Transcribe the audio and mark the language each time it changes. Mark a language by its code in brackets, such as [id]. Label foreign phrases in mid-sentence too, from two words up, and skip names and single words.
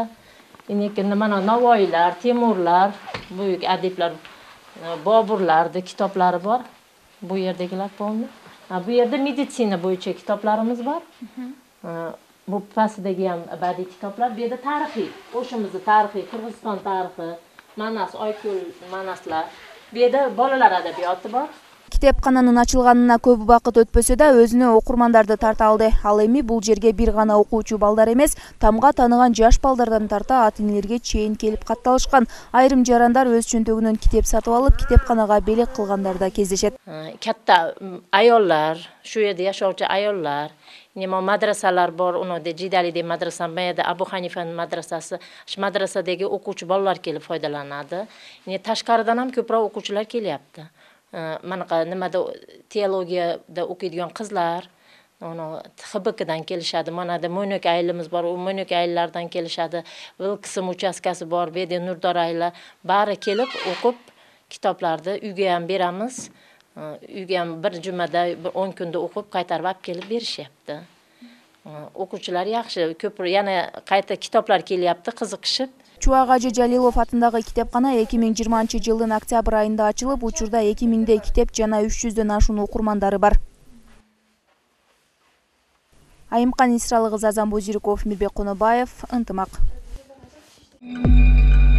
[uz] Lekin mana Navoiylar, Temurlar, buyuk adiblar, Boburlarning kitoblari bor. Bu yerdagilar bo'ldi. Bu yerda meditsina bo'yicha kitoblarimiz bor. Bu pastdagi ham badiiy kitoblar, bu yerda tarixiy, o'shimizning tarixiy, Qirg'iziston tarixi, Manas, Oyko'l, Manaslar. Bu yerda bolalar adabiyoti bor. [ky] Китепкананын ачылганына көп убакыт өтпөсө да өзүнө окурмандарды тарта алды. Ал эми бул жерге бир гана окуучу балдар эмес, тамга тааныган жаш балдардан тарта ата-энелерге чейин келип катталышкан. Айрым жарандар өз чөнтөгүнөн китеп сатып алып, китепканага белек кылгандар да кездешет. [uz] Katta ayollar, shu yerda yashovchi ayollar, nima madrasalar bor, unida Jidalidagi madrasa, mayda Abu Hanifaning madrasasi, shu madrasadagi o'quvchi bolalar kelib foydalanadi. Tashqaridan ham ko'proq o'quvchilar kelyapti. Manaqa nimada teologiyada o'qiydigan qizlar, HBKdan kelishadi. Manada Mo'ynoq ayilimiz bor, u Mo'ynoq ayillardan kelishadi. Vilqism uchastkasi bor, bu yerda Nurdor ayili bari kelib o'qib kitoblarni uyga ham beramiz. Uyga ham bir jumada 10 kunda o'qib qaytarib olib kelib berishyapti. O'quvchilar yaxshi, ko'p yana qayta kitoblar kelyapti, qiziqishib. [ky] Чубак Ажы Жалилов атындагы китепкана 2020-жылдын октябрь айында ачылып, учурда 2000 китеп жана 300дөн ашуун окурмандары бар. Айымкан Исралыгыз, Азан Бозириков, Мирбек Конобаев, Ынтымак.